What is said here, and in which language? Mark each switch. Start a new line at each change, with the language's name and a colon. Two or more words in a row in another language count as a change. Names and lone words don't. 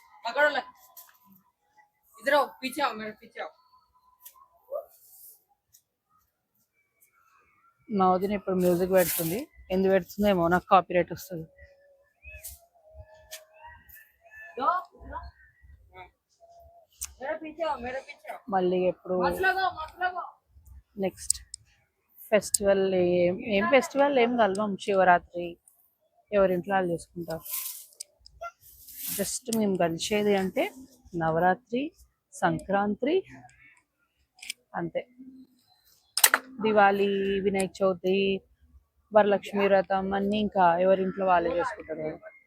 Hindi: अकड़ इधर आओ, पीछे आओ, मेरे पीछे आओ।
Telugu: మా వదిన ఇప్పుడు మ్యూజిక్ పెడుతుంది. ఎందుకు పెడుతుందేమో, నాకు కాపీరైట్ వస్తుంది.
Hindi: मेरे पीछे आओ, मेरे पीछे आओ।
Telugu: మళ్ళీ ఎప్పుడు
Hindi: मत लगाओ, मत लगाओ।
English: next festival
Telugu: ఏం ఫెస్టివల్ ఏం కలవం. శివరాత్రి ఎవరింట్లో వాళ్ళు చేసుకుంటారు. జస్ట్ మేము కలిసేది అంటే నవరాత్రి, సంక్రాంతి అంతే. దివాళీ, వినాయక చవితి, వరలక్ష్మి వ్రతం అన్నీ ఇంకా ఎవరింట్లో వాళ్ళే చేసుకుంటారు కదా.